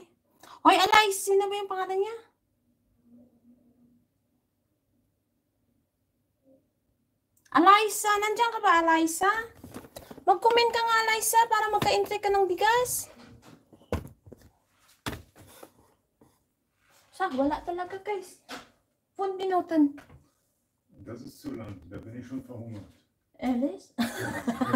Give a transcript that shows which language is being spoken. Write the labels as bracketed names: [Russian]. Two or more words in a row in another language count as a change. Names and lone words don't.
[Filipino] Hoy, Alay, sino ba yung pangalan niya? Alaysa, nandyan ka ba, Alaysa? Mag-comment ka nga, Alaysa, para magka-entry ka ng bigas. Wala talaga, guys. [German] 5 Minuten. Das ist zu lang, da bin ich schon verhungert. Ehrlich?